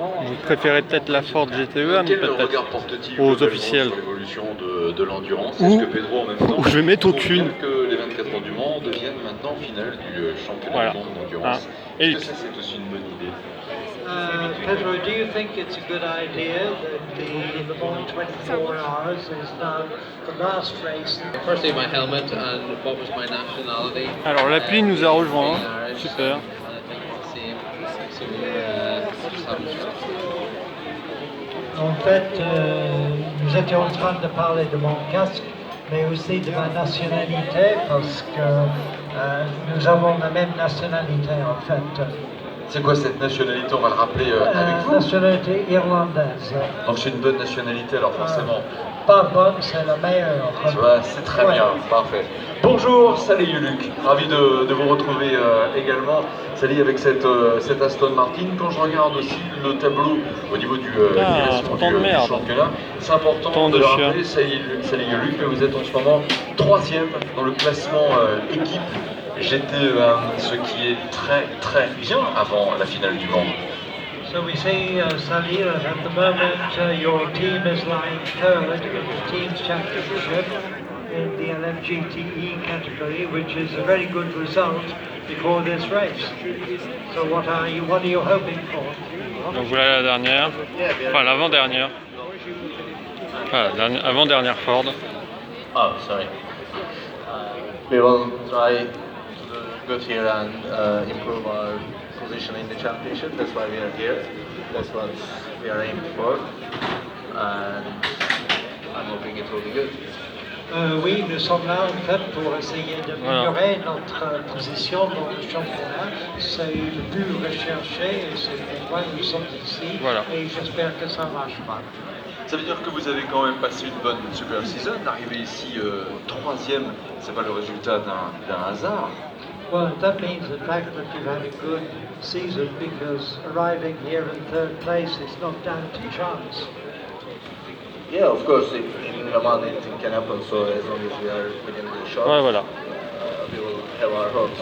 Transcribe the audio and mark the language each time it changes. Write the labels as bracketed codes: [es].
[fr] Vous préférez peut-être la Ford GTE, peut-être aux officiels. Sur l'évolution de l'endurance. Est-ce que Pedro en même temps je vais mettre aucune. Que les 24 heures du Mans deviennent maintenant finale du championnat du monde d'endurance. Est-ce que ça c'est aussi une bonne idée? [en] Pedro, do you think it's a good idea that the Le Mans 24 hours is now the last race? Firstly, my helmet and what was my nationality. [fr] Alors l'appli nous a rejoint, super. En fait, nous étions en train de parler de mon casque, mais aussi de ma nationalité, parce que nous avons la même nationalité en fait. C'est quoi cette nationalité? On va le rappeler avec vous. Nationalité irlandaise. Donc c'est une bonne nationalité alors forcément. Pas bonne, c'est la meilleure. C'est très bien, parfait. Bonjour, salut Luc, ravi de vous retrouver également. Salut avec cette Aston Martin. Quand je regarde aussi le tableau au niveau du championnat, c'est important de le rappeler. Salut Luc, mais vous êtes en ce moment 3e dans le classement équipe GTE1, ce qui est très bien avant la finale du Mans. [en] So we see, Salir, at the moment your team is lying third in the Teams Championship in the LMGTE category, which is a very good result before this race. So what are you hoping for? [fr] Donc voilà la dernière, enfin l'avant-dernière. Enfin, avant-dernière Ford. [en] Oh, sorry. We will try got here and improve our position in the championship. That's why we are here. That's what we are aiming for. And I'm hoping it will be good. [fr] Oui, nous sommes là en fait pour essayer d'améliorer notre position dans le championnat. C'est le but recherché et c'est pourquoi nous sommes ici. Et j'espère que ça marchera. Ça veut dire que vous avez quand même passé une bonne super season, arrivé ici troisième, c'est pas le résultat d'un hasard. [en] Well, that means the fact that you've had a good season because arriving here in third place is not down to chance. Yeah, of course, in Le Mans anything can happen, so as long as we are within the shot, we will have our hopes.